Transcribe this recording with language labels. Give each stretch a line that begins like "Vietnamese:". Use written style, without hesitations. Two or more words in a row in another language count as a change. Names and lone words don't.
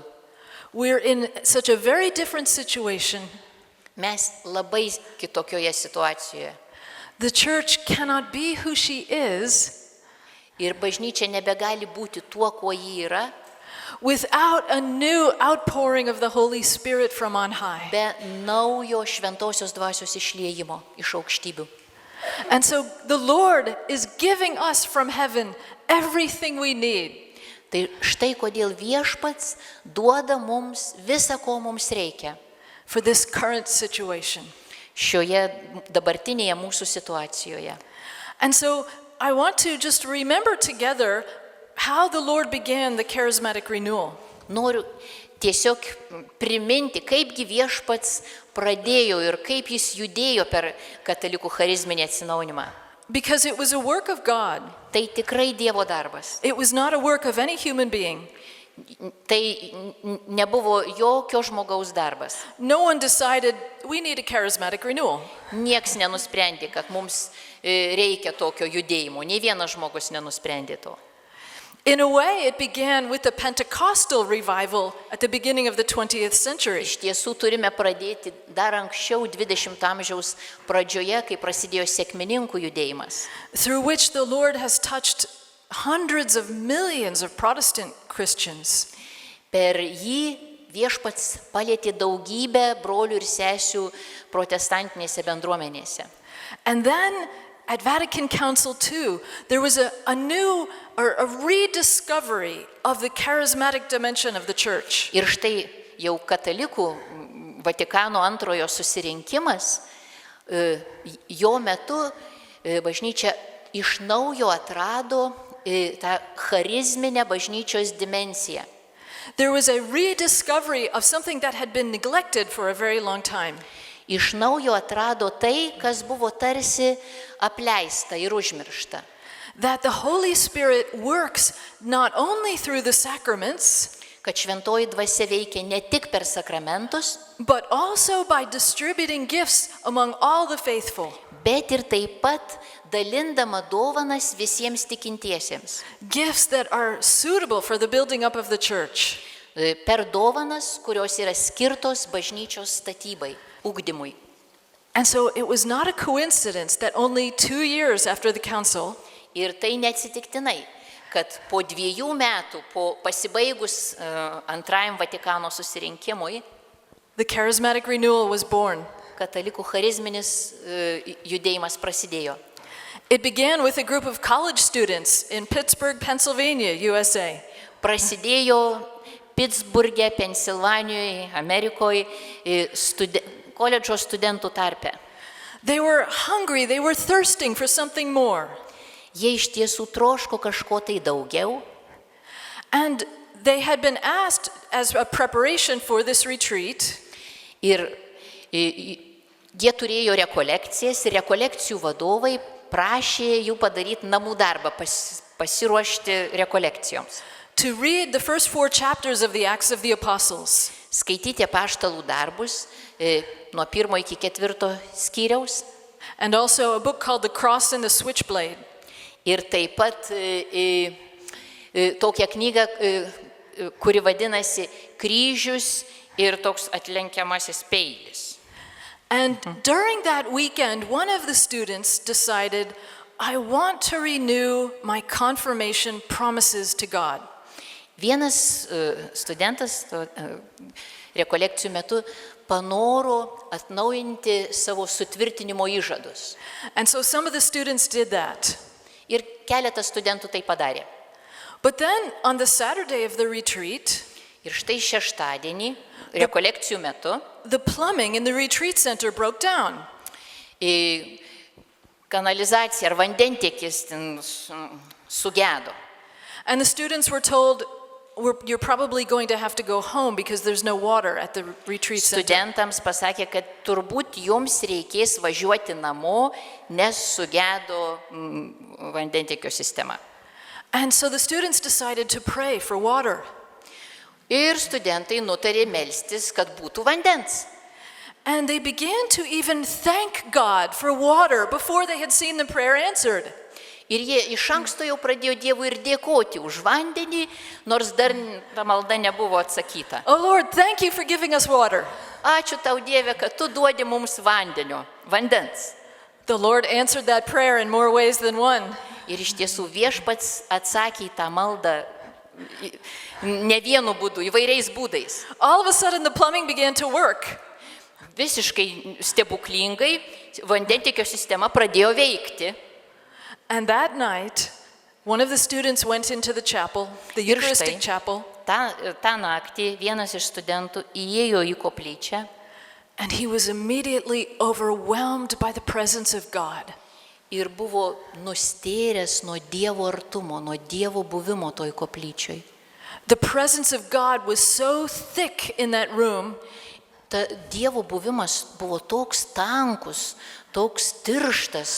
English: We're in such a very different situation.
Lithuanian: Mes labai kitokioje situacijoje.
English: The church cannot be who she is
Lithuanian: Ir bažnyčia nebegali būti tuo, kuo ji yra,
English: without a new outpouring of the Holy Spirit from on high.
Lithuanian: be naujo šventosios dvasios išliejimo iš aukštybių.
English: And so the Lord is giving us from heaven everything we need.
Lithuanian: Tai štai kodėl viešpats duoda mums visą, ko mums reikia
English: For this current situation.
Lithuanian: šioje dabartinėje mūsų situacijoje.
English: And so I want to just remember together how the Lord began the charismatic renewal.
Lithuanian: Noriu tiesiog priminti, kaipgi viešpats pradėjo ir kaip jis judėjo per katalikų charizminį atsinaujinimą.
English: Because it was a work of God.
Lithuanian: Tai tikrai Dievo darbas.
English: It was not a work of any human being.
Lithuanian: Tai nebuvo jokio žmogaus darbas.
English: No one decided we need a charismatic renewal.
Lithuanian: Nieks nenusprendė, kad mums reikia tokio judėjimo. Nei vienas žmogus nenusprendė to.
English: In a way, it began with the Pentecostal revival at the beginning of the 20th century.
Lithuanian: Iš tiesų turime pradėti dar anksčiau 20 amžiaus pradžioje, kai prasidėjo sekmininkų judėjimas,
English: Through which the Lord has touched hundreds of millions of Protestant Christians.
Lithuanian: Per jį viešpats palėtė daugybę brolių ir sesių protestantinėse bendruomenėse.
English: And then at Vatican Council II, there was a new or a rediscovery of the charismatic dimension of the church.
Lithuanian: Ir štai jau katalikų Vatikano antrojo susirinkimas, jo metu bažnyčia iš naujo atrado tą charizminę bažnyčios dimensiją.
English: There was a rediscovery of something that had been neglected for a very long time.
Lithuanian: Iš naujo atrado tai, kas buvo tarsi apleista ir užmiršta.
English: That the Holy Spirit works not only through the sacraments,
Lithuanian: Kad šventoji dvasia veikia ne tik per sakramentus,
English: but also by distributing gifts among all the faithful.
Lithuanian: bet ir taip pat dalindama dovanas visiems tikintiesiems.
English: Gifts that are suitable for the building up of the church.
Lithuanian: Per dovanas, kurios yra skirtos bažnyčios statybai, ugdymui.
English: And so it was not a coincidence that only 2 years after the council,
Lithuanian: Ir tai neatsitiktinai, kad po 2 metų, po pasibaigus antrajam Vatikano susirinkimui,
English: the charismatic renewal was born.
Lithuanian: katalikų charizminis judėjimas prasidėjo.
English: It began with a group of college students in Pittsburgh, Pennsylvania, USA.
Lithuanian: Prasidėjo Pittsburghe, Pensilvanijoje, Amerikoje, koledžo studentų tarpe.
English: They were hungry, they were thirsting for something more.
Lithuanian: Jie iš tiesų troško kažko tai daugiau.
English: And they had been asked as a preparation for this retreat
Lithuanian: Ir jie turėjo rekolekcijas ir rekolekcijų vadovai prašė jų padaryti namų darbą, pasiruošti rekolekcijoms.
English: to read the first 4 chapters of the Acts of the Apostles.
Lithuanian: Skaityti apaštalų darbus nuo 1 iki 4 skyriaus
English: And also a book called The Cross and the Switchblade.
Lithuanian: Ir taip pat tokią knygą, kuri vadinasi Kryžius ir toks atlenkiamasis peilis.
English: And during that weekend, one of the students decided, I want to renew my confirmation promises to God.
Lithuanian: Vienas studentas rekolekcijų metu panoro atnaujinti savo sutvirtinimo įžadus.
English: And so some of the students did that.
Lithuanian: Ir keletas studentų tai padarė.
English: But then on the Saturday of the retreat,
Lithuanian: Ir štai šeštadienį, rekolekcijų metu,
English: the plumbing in the retreat center broke down.
Lithuanian: Kanalizacija ar vandentiekis sugedo.
English: And the students were told, you're probably going to have to go home because there's no water at the retreat center.
Lithuanian: Studentams pasakė, kad turbūt jums reikės važiuoti namo, nes sugedo vandentiekio sistema.
English: And so the students decided to pray for water.
Lithuanian: Ir studentai nutarė melstis, kad būtų vandens.
English: And they began to even thank God for water before they had seen the prayer answered.
Lithuanian: Ir jie iš anksto jau pradėjo Dievui ir dėkoti už vandenį, nors dar ta malda nebuvo atsakyta.
English: Oh Lord, thank you for giving us water.
Lithuanian: Ačiū tau, Dieve, kad tu duodi mums vandens.
English: The Lord answered that prayer in more ways than one.
Lithuanian: Ir iš tiesų Viešpats atsakė į tą maldą ne vienu būdu, įvairiais būdais.
English: All of a sudden the plumbing began to work.
Lithuanian: Visiškai stebuklingai vandentiekio sistema pradėjo veikti.
English: And that night, one of the students went into the chapel, the
Lithuanian: Ir
English: Eucharistic
Lithuanian: štai,
English: chapel,
Lithuanian: tą naktį vienas iš studentų įėjo į koplyčią
English: and he was immediately overwhelmed by the presence of God.
Lithuanian: ir buvo nustėręs nuo Dievo artumo, nuo Dievo buvimo toj koplyčioj.
English: The presence of God was so thick in that room
Lithuanian: Ta Dievo buvimas buvo toks tankus, toks tirštas